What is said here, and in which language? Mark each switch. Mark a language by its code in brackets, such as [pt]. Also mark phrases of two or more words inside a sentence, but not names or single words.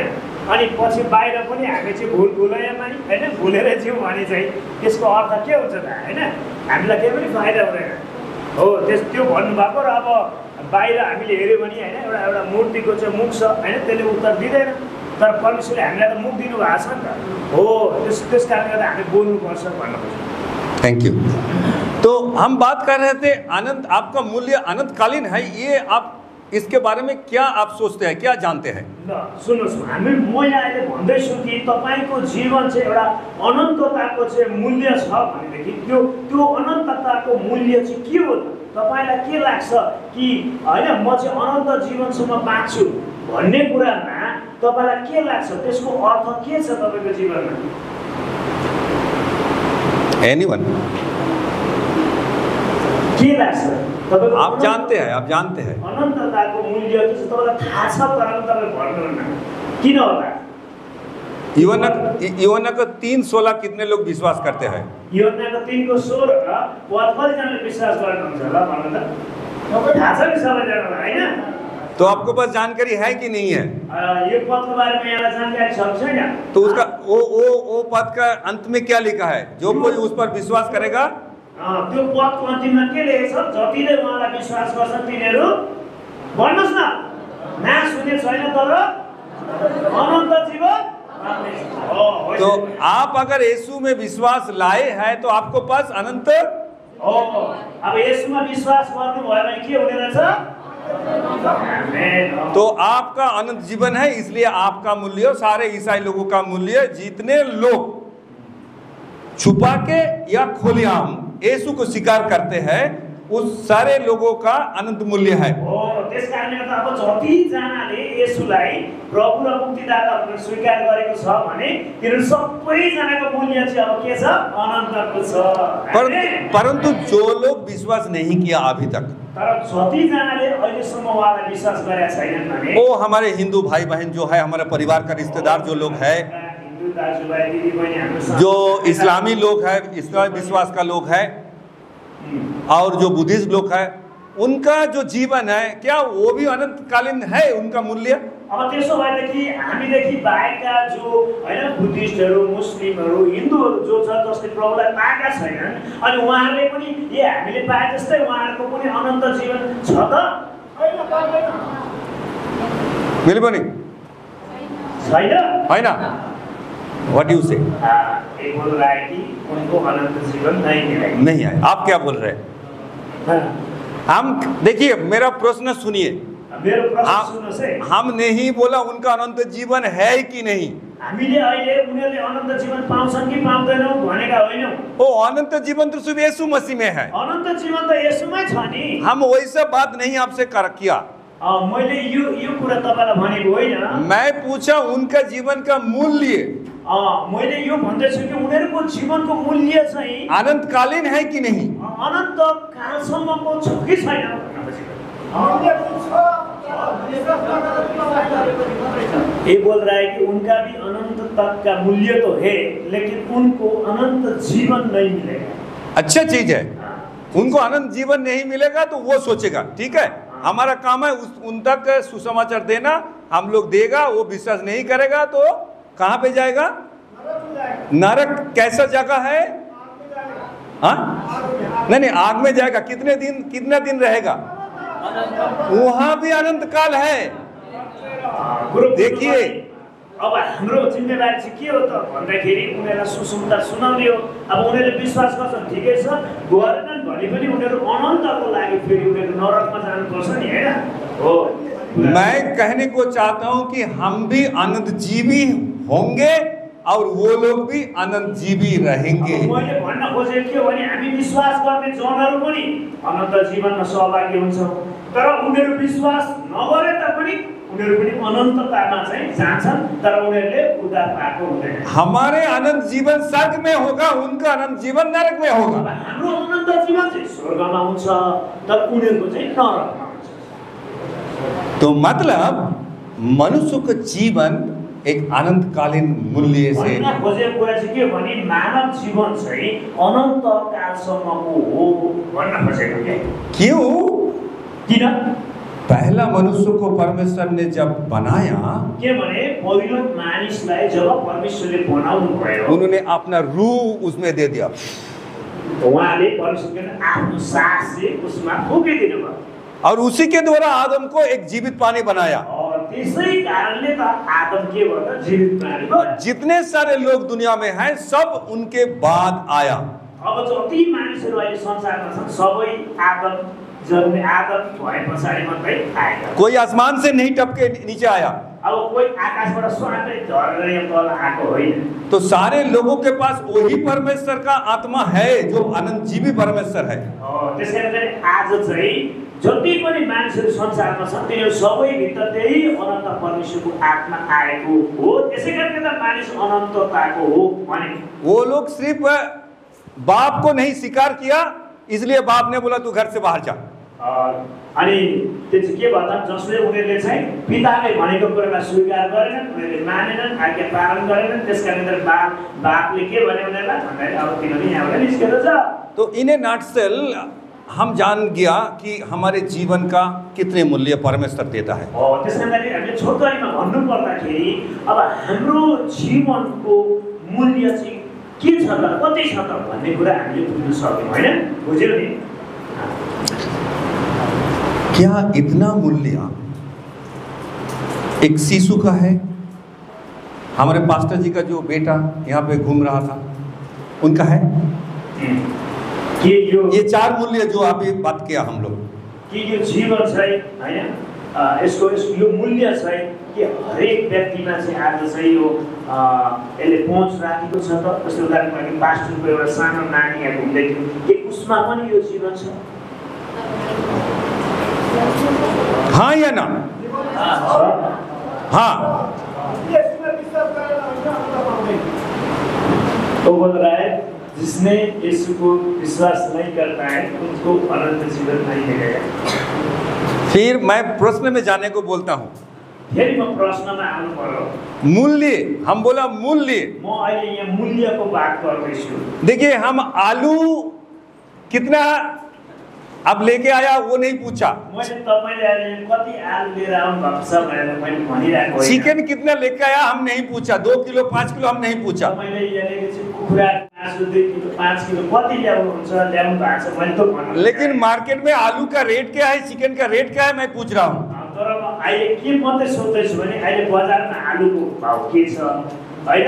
[ne] अनि पछि बाहिर पनि हामी चाहिँ भुलैमा होइन भुलेर जाउँ भने चाहिँ त्यसको अर्थ के हुन्छ त होइन, हामीलाई केही पनि फाइदा हुँदैन हो। त्यो भन्नुभएको। र अब बाहिर हामीले हेऱ्यौँ भने होइन एउटा मूर्तिको चाहिँ मुख छ होइन, त्यसले उत्तर दिँदैन, तर परमेश्वरले हामीलाई त मुख दिनुभएको छ नि त हो। त्यस कारणले गर्दा हामी बोल्नुपर्छ भन्नु खोज्छौँ। [en] Thank you. [hi] तो हम बात कर रहे थे अनंत, आपका मूल्य अनंतकालीन है, ये आप इसके बारे में क्या आप सोचते हैं, क्या जानते हैं? [ne] ल सुन्नुहोस्, म यहाँ अहिले भन्दैछु कि तपाईँको जीवन चाहिँ एउटा अनन्तताको चाहिँ मूल्य छ भनेदेखि त्यो अनन्तताको मूल्य चाहिँ के हो त? तपाईँलाई के लाग्छ कि होइन म चाहिँ अनन्त जीवनसम्म बाँच्छु भन्ने कुरामा तपाईँलाई के लाग्छ, त्यसको अर्थ के छ तपाईँको जीवनमा? एनीवन के लाग्छ? [hi] आप जानते हैं [ne] अनन्तताको मूल्य के छ तपाईँलाई थाहा छ, तर तपाईँ भन्नुहुन्न किन होला? [hi] यूहन्ना का 3:16 कितने लोग विश्वास करते हैं? [ne] यूहन्ना 3:16 पद कतिजनाले विश्वास गर्नुहुन्छ होला भन्नु त? थाहा छ नि सबैजनालाई होइन? [hi] तो आपको पास जानकारी है कि नहीं है? [ne] यो पदको बारेमा यहाँलाई जानकारी छ कि छैन? [hi] तो उसका वो पद का अंत में क्या लिखा है? जो कोई उस पर विश्वास करेगा, [ne] त्यो पदको अन्तिममा के लेखेको छ? जतिले उहाँलाई विश्वास गर्छन् तिनीहरू, भन्नुहोस् न, नाश हुने छैन तर अनन्त जीवन। [hi] तो आप अगर यीशु में विश्वास लाए हैं तो आपको पास अनंत [ne] हो। अब यीशुमा विश्वास गर्नुभयो भने के हुने रहेछ? [hi] तो आपका अनंत जीवन है। इसलिए आपका मूल्य, सारे ईसाई लोगों का मूल्य, जितने लोग छुपा के या खुलेआम यीशु को स्वीकार करते हैं, उस सारे लोगों का अनंत मूल्य है। [ne] त्यस कारणले गर्दा अब जतिजनाले येशूलाई प्रभु र मुक्तिदाता भनेर स्वीकार गरेको छ भने तिनीहरू सबैजनाको मूल्य चाहिँ अब के छ? अनन्तको छ। [hi] परंतु जो लोग विश्वास नहीं किया अभी तक, [ne] तर जतिजनाले अहिलेसम्म उहाँलाई विश्वास गरेका छैनन् भने, [hi] वो हमारे हिंदू भाई बहन जो है, हमारे परिवार का रिश्तेदार जो लोग है, जो इस्लामी लोग है, इस्लामी विश्वास का लोग है, और जो बुद्धिस्ट लोग है, उनका जो जीवन है क्या वो भी अनंतकालीन है? उनका मूल्य [ne] अब त्यसो भएदेखि हामीदेखि बाहेकका जो हैन बुद्धिस्टहरू, मुस्लिमहरू, हिन्दूहरू जो छ जसले प्रभुलाई पाएका छैनन्, अनि उहाँहरूले पनि ए हामीले पाए जस्तै उहाँहरूको पनि अनन्त जीवन छ त? मिल पनि छैन हैन? [en] What you say? [hi] ये बोल रहा है कि उनको अनंत जीवन नहीं मिलेगा। नहीं है। आप क्या बोल रहे हैं? हम देखिए, मेरा प्रश्न सुनिए। हम नहीं बोला उनका अनंत जीवन है कि नहीं। हामीले अहिले उनीहरूले अनन्त जीवन पाउँछन् कि पाउँदैनौ भनेका होइनौ। ओ अनंत जीवन तो सिर्फ यीशु मसीह में है। अनन्त जीवन त येशूमै छ नि। हम वैसा बात नहीं आपसे किया। मैले यो कुरा तपाईलाई भनेको होइन। मैं पूछा उनका जीवन का मूल्य। मैले यो भन्दैछु कि उनीहरूको जीवनको मूल्य चाहिँ अनन्तकालीन है कि नहीं? अनन्त कालसम्मको छ कि छैन? ये बोल रहा है कि उनका भी अनंत तक का मूल्य तो है, लेकिन उनको अनंत जीवन नहीं मिलेगा। अच्छा चीज है, उनको अनंत जीवन नहीं मिलेगा तो वो सोचेगा ठीक है, हमारा काम है उन तक सुसमाचार देना, हम लोग देगा, वो विश्वास नहीं करेगा तो कहाँ पे जाएगा? नरक। कैसा जगह है? हाँ नहीं, आग में जाएगा, कितना दिन रहेगा? वहां भी अनंत काल है। देखिए [ne] अब हाम्रो जिम्मेवारी चाहिँ के हो त भन्दाखेरि उनीहरूलाई सुसमाचार सुनाउने हो। अब उनीहरूले विश्वास गर्छन् ठिकै छ, गरेनन् भने पनि उनीहरू अनन्तको लागि फेरि उनीहरू नरकमा जानुपर्छ नि, हैन? हो, [hi] मैं कहने को चाहता हूं कि हम भी अनंत जीवी होंगे और वो लोग भी अनंत जीवी रहेंगे। [ne] मैले भन्न खोजेको के हो भने हामी विश्वास गर्ने जनहरू पनि अनन्त जीवनमा सहभागी हुन्छौँ, तर उनीहरू विश्वास नगरे तापनि उनीहरू पनि अनन्ततामा चाहिँ जान्छन्, तर उनीहरूले उद्धार पाएको हुँदैन। [hi] हमारे अनंत जीवन स्वर्ग में होगा, उनका अनंत जीवन नरक में होगा। [ne] हाम्रो अनन्त जीवन चाहिँ स्वर्गमा हुन्छ, तर उनीहरूको चाहिँ नरकमा हुन्छ। [hi] तो मतलब मनुष्य का जीवन एक अनंतकालीन मूल्य से, [ne] खोजेको कुरा चाहिँ के भने मानव जीवन चाहिँ अनन्त कालसम्मको हो भन्न खोजेको के। [hi] क्यों? [ne] किन? [hi] पहला मनुष्य को परमेश्वर ने जब बनाया, [ne] के भने पहिलो मानिसलाई जब परमेश्वरले बनाउनु भयो, [hi] उन्होंने अपना रूह उसमें दे दिया, [ne] उहाँले परमेश्वरले आफ्नो सास चाहिँ उसमा फुकिदिनु भयो, [hi] और उसी के द्वारा आदम को एक जीवित प्राणी बनाया। [ne] और त्यसै कारणले त आदम के भयो त जीवित प्राणी भयो। [hi] जितने सारे लोग दुनिया में हैं सब उनके बाद आया। [ne] अब जति मानिसहरू अहिले संसारमा छन् सबै आदम जन्मे आदम भए पछाडि मात्रै आएका। [hi] कोई आसमान से नहीं टपके नीचे आया। [ne] अब कोही आकाशबाट स्वाटै झरेर यहाँ तल आएको होइन। [hi] तो सारे लोगों के पास वही परमेश्वर का आत्मा है जो अनंत जीवी परमेश्वर है। [ne] त्यसैले आज चाहिँ जति पनि मानिसहरू संसारमा छन् तिनीहरू सबै भित्र त्यही अनन्त परमेश्वरको आत्मा आएको हो। त्यसैकारण त मानिस अनन्तताको हो भने [hi] वो लोग सिर्फ बाप को नहीं स्वीकार किया, इसलिए बाप ने बोला तू घर से बाहर जा। [ne] अनि त्यो चाहिँ के भन्दा जसले उनीहरूले चाहिँ पिताले भनेको कुरालाई स्वीकार गरेनन्, उनीहरूले मानेनन्, आज्ञा पालन गरेनन्, त्यसकारण बापले के भन्यो उनीहरूलाई भन्दाखेरि अब तिनीहरू यहाँबाट निस्केर जा। [hi] तो [en] in a nutshell [hi] हम जान गया कि हमारे जीवन का कितने मूल्य परमेश्वर देता है। [ne] त्यसैले हामीले छोटकरीमा भन्नु पर्दाखेरि अब हाम्रो जीवनको मूल्य चाहिँ के छ त, कति छ त भन्ने कुरा हामीले बुझ्न सक्यौँ, हैन? बुझ्यौ नि? [hi] क्या इतना मूल्य एक शिशु का है? हमारे पास्टर जी का जो बेटा यहाँ पे घूम रहा था उनका है कि ये चार मूल्य जो अभी बात किया हम लोग, [ne] कि यो जीवन चाहिँ हैन यसको यो मूल्य चाहिँ कि हरेक व्यक्तिमा चाहिँ आज चाहिँ यो यसले पहुँच राखेको छ त। जस्तो उदाहरणको लागि पास्टरको एउटा सानो नानी यहाँ घुम्दै थियो, के उसमा पनि यो जीवन छ? [hi] हाँ या ना? हाँ। तो बोल रहा है जिसने यीशु को विश्वास नहीं करता है उसको अनंत जीवन नहीं मिलेगा। फिर मैं प्रश्न में जाने को बोलता हूँ। [ne] फेरि म प्रश्नमा आउनु पर्यो। [hi] मूल्य, हम बोला मूल्य। [ne] म अहिले यहाँ मूल्यको बात गर्दैछु। [hi] देखिए हम आलू कितना अब लेके आया वो नहीं पूछा, [ne] मैले तपाईले अहिले कति आलु लिएर आउनु भएको छ भनेर मैले भनिरहेको होइन। [hi] चिकन कितना लेके आया हम नहीं पूछा, 2 किलो 5 किलो हम नहीं पूछा। [ne] मैले यहाँ लेखेको छु कुखुरा मासु 2 किलो 5 किलो कति ल्याउनु हुन्छ ल्याउनु भएको छ मैले त भन्नु। [hi] लेकिन मार्केट में आलू का रेट क्या है, चिकन का रेट क्या है मैं पूछ रहा हूँ। [ne] तर म अहिले के मात्रै सोध्दैछु भने अहिले बजारमा आलुको भाउ के छ, हैन?